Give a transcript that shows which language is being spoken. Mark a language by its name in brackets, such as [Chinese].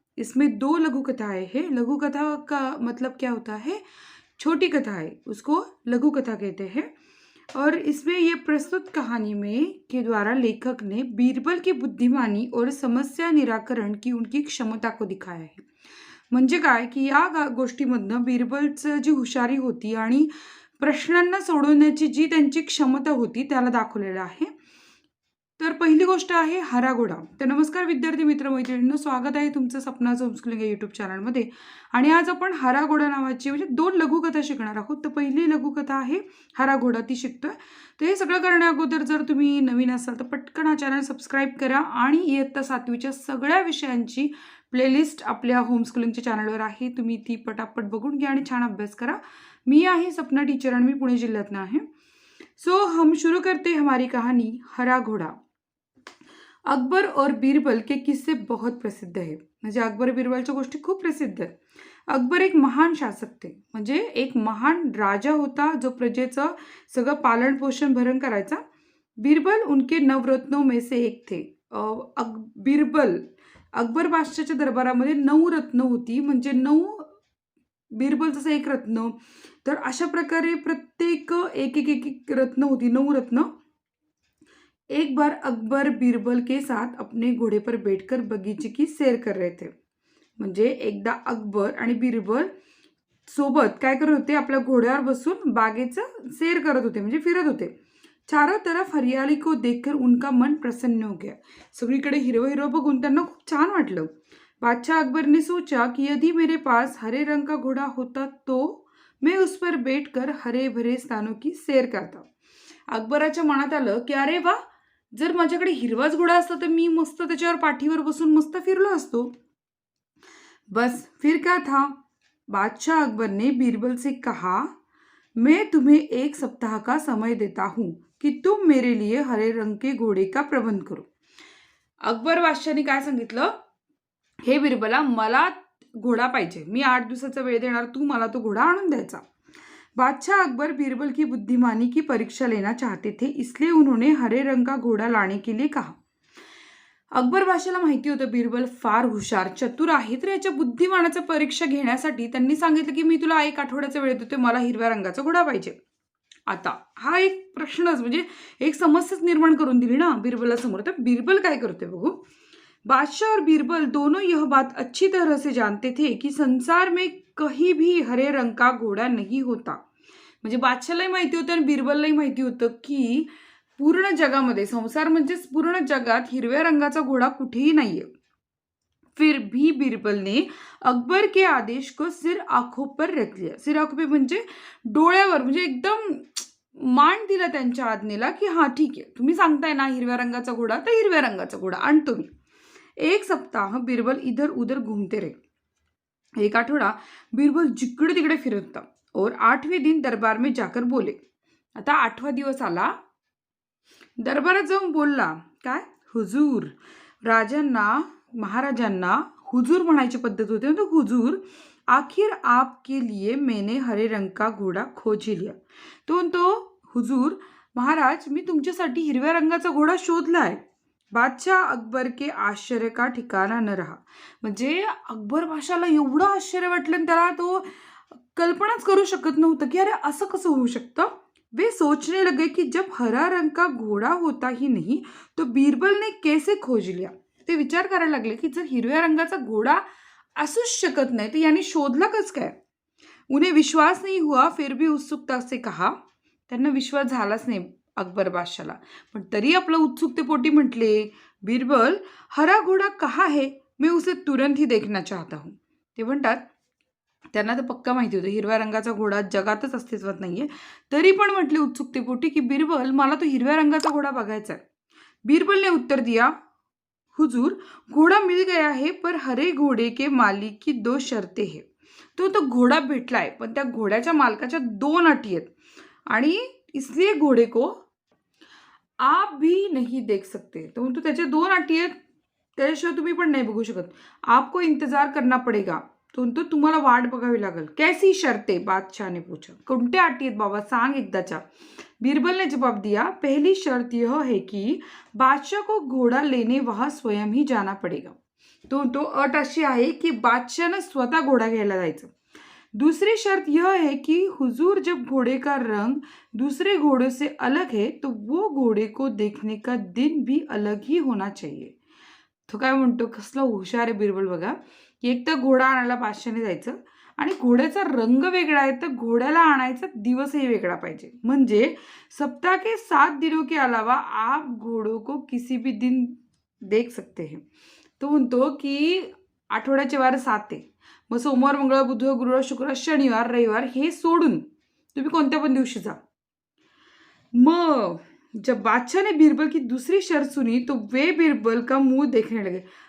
[Hindi] इसमें दो लघु कथाएं हैं। लघु कथा का मतलब क्या होता है? छोटी कथा है, उसको लघु कथा कहते हैं। और इसमें ये प्रस्तुत कहानी में के द्वारा लेखक ने बीरबल की बुद्धिमानी और समस्या निराकरण की उनकी क्षमता को दिखाया आहे. [Marathi] म्हणजे काय की या गोष्टीमधनं बीरबलचं जी हुशारी होती आणि प्रश्नांना सोडवण्याची जी त्यांची क्षमता होती त्याला दाखवलेलं आहे. तर पहिली गोष्ट आहे हरा घोडा. तर नमस्कार विद्यार्थी मित्र मैत्रिणींनो, स्वागत आहे तुमचं सपनाचं होमस्कूलिंग या यूट्यूब चॅनलमध्ये. आणि आज आपण हरा घोडा नावाची म्हणजे दोन लघुकथा शिकणार आहोत. तर पहिली लघुकथा आहे हरा घोडा, ती शिकतोय. तर हे सगळं करण्या अगोदर जर तुम्ही नवीन असाल तर पटकन हा चॅनल सबस्क्राईब करा आणि इयत्ता 7वीच्या सगळ्या विषयांची प्लेलिस्ट आपल्या होमस्कूलिंगच्या चॅनलवर आहे. तुम्ही ती पटापट बघून घ्या आणि छान अभ्यास करा. मी आहे सपना टीचर आणि मी पुणे जिल्ह्यातनं आहे. [Hindi] सो हम शुरू करते हमारी कहानी हरा घोड़ा. अकबर और बीरबल के किस्से बहुत प्रसिद्ध है. [Marathi] म्हणजे अकबर बीरबलच्या गोष्टी खूप प्रसिद्ध आहेत. [Hindi] अकबर एक महान शासक थे, [Marathi] म्हणजे एक महान राजा होता जो प्रजेचं सगळं पालन पोषण भरण करायचा. [Hindi] बीरबल उनके नवरत्नों में से एक थे. [Marathi] बीरबल अकबर बादशाहच्या दरबारामध्ये 9 रत्न होती, म्हणजे 9 बीरबल जसं एक रत्न, तर अशा प्रकारे प्रत्येक एक एक एक एक रत्न होती, 9 रत्न. [Hindi] एक बार अकबर बीरबल के साथ अपने घोड़े पर बैठकर बगीचे की सैर कर रहे थे. [Marathi] म्हणजे एकदा अकबर आणि बीरबल सोबत काय करत होते? आपल्या घोड्यावर बसून बागेचं सैर करत होते, म्हणजे फिरत होते. [Hindi] चारों तरफ हरियाली को देखकर उनका मन प्रसन्न हो गया. [Marathi] सगळीकडे हिरवं हिरवं बघून त्यांना खूप छान वाटलं. [Hindi] बादशाह अकबर ने सोचा कि यदि मेरे पास हरे रंग का घोड़ा होता तो मैं उस पर बैठकर हरे भरे स्थानों की सैर करता. [Marathi] अकबराच्या मनात आलं की अरे वा, जर माझ्याकडे हिरवाच घोडा असता तर मी मस्त त्याच्यावर पाठीवर बसून मस्त फिरलो असतो. [Hindi] बस फिर क्या था? बादशाह अकबर ने बीरबल से कहा, मैं तुम्हें 1 सप्ताह का समय देता हूं कि तुम मेरे लिए हरे रंग के घोड़े का प्रबंध करो. [Marathi] अकबर बादशाहने काय सांगितलं? हे बीरबला, मला घोडा पाहिजे, मी 8 दिवसाचा वेळ देणार, तू मला तो घोडा आणून द्यायचा. [Hindi] बादशाह अकबर बीरबल की बुद्धिमानी की परीक्षा लेना चाहते थे, इसलिए उन्होंने हरे रंग का घोड़ा लाने के लिए कहा. [Marathi] अकबर बादशाहला माहिती होतं बीरबल फार हुशार चतुर आहे, तर याच्या बुद्धिमानाचं परीक्षा घेण्यासाठी त्यांनी सांगितलं की मी तुला 1 आठवड्याचा वेळ देतो, मला हिरव्या रंगाचा घोडा पाहिजे. आता हा एक प्रश्नच म्हणजे एक समस्याच निर्माण करून दिली ना बीरबला समोर. तर बीरबल काय करते बघू. [Hindi] बादशाह और बीरबल दोनों यह बात अच्छी तरह से जानते थे कि संसार में कहीं भी हरे रंग का घोड़ा नहीं होता. [Marathi] म्हणजे बादशाहलाही माहिती होतं आणि बीरबललाही माहिती होतं की पूर्ण जगामध्ये, संसार म्हणजेच पूर्ण जगात हिरव्या रंगाचा घोडा कुठेही नाहीये. [Hindi] फिर भी बीरबल ने अकबर के आदेश को सिर आंखों पर रख लिया. सिर आंखों पे [Marathi] म्हणजे डोळ्यावर, म्हणजे एकदम मान दिला त्यांच्या आज्ञेला की हा ठीक आहे, तुम्ही सांगताय ना हिरव्या रंगाचा घोडा, तर हिरव्या रंगाचा घोडा आणतो मी. [Hindi] 1 सप्ताह बीरबल इधर उधर घूमते रहे. [Marathi] 1 आठवडा बीरबल जिकडे तिकडे फिरत होता. [Hindi] और 8वें दिन दरबार में जाकर बोले. [Marathi] आता 8वा दिवस आला, दरबारात जाऊन बोलला. काय? हुजूर. राजांना, महाराजांना हुजूर म्हणायची पद्धत होती. [Hindi] तो हुजूर, आखिर आपके लिए मैंने हरे रंग का घोड़ा खोज ही लिया. [Marathi] तो हुजूर, महाराज, मी तुमच्यासाठी हिरव्या रंगाचा घोडा शोधलाय. [Hindi] बादशाह अकबर के आश्चर्य का ठिकाना न रहा. [Marathi] म्हणजे अकबर बादशाहला एवढं आश्चर्य वाटलं आणि त्याला तो कल्पनाच करू शकत नव्हतं की अरे असं कसं होऊ शकतं. [Hindi] वे सोचने लगे कि जब हरा रंग का घोड़ा होता ही नहीं तो बीरबल ने कैसे खोज लिया. [Marathi] ते विचार करायला लागले की जर हिरव्या रंगाचा घोडा असूच शकत नाही तर याने शोधला कस काय. [Hindi] उन्हें विश्वास नहीं हुआ, फिर भी उत्सुकता से कहा. [Marathi] त्यांना विश्वास झालाच नाही अकबर बादशाहला, पण तरी आपलं उत्सुकतेपोटी म्हटले, बीरबल, [Hindi] हरा घोडा कहा है, मैं उसे तुरंत ही देखना चाहता हूं. [Marathi] ते म्हणतात, त्यांना तर पक्का माहिती होतं हिरव्या रंगाचा घोडा जगातच अस्तित्वात नाहीये, तरी पण म्हटले उत्सुकतेपोटी की बीरबल, मला तो हिरव्या रंगाचा घोडा बघायचा आहे. [Hindi] बीरबल ने उत्तर दिया, हुजूर, घोड़ा मिल गया है, पर हरे घोड़े के मालिक की 2 शर्तें हैं. [Marathi] तो घोडा भेटलाय, पण त्या घोड्याच्या मालकाच्या 2 अटी आहेत आणि [Hindi] इसलिए घोडे को आप भी नहीं देख सकते. [Marathi] तो म्हणतो त्याच्या 2 अटी आहेत. त्याच्याशिवाय तुम्ही पण नाही बघू शकत. [Hindi] आपको इंतजार करना पडेगा. [Marathi] तो म्हणतो तुम्हाला वाट बघावी लागेल. [Hindi] कैसी शर्ते? बादशाह ने पूछा. [Marathi] कोणत्या अटी आहेत बाबा सांग एकदाच्या. [Hindi] बीरबल ने जवाब दिया, पहली शर्त यह है कि बादशाह को घोड़ा लेने वहां स्वयं ही जाना पडेगा. [Marathi] तो अट अशी आहे की बादशाहनं स्वतः घोडा घ्यायला जायचं. [Hindi] दूसरी शर्त यह है कि हुजूर जब घोड़े का रंग दूसरे घोड़ों से अलग है तो वो घोड़े को देखने का दिन भी अलग ही होना चाहिए. [Marathi] तो काय म्हणतो, कसला हुशार आहे बिरबल बघा, की एक तर घोडा आणायला बादशाहने जायचं आणि घोड्याचा रंग वेगळा आहे तर घोड्याला आणायचा दिवसही वेगळा पाहिजे. [Hindi] म्हणजे सप्ताह के 7 दिनों के अलावा आप घोड़ों को किसी भी दिन देख सकते हैं. [Marathi] तो म्हणतो की आठवड्याचे वार 7 आहे. मग सोमवार, मंगळवार, बुधवार, गुरुवार, शुक्रवार, शनिवार, रविवार हे सोडून तुम्ही कोणत्या पण दिवशी जा. [Hindi] मग जब बादशाह ने बीरबल की दूसरी शर्त सुनी तो वे बीरबल का मुंह देखने लगे.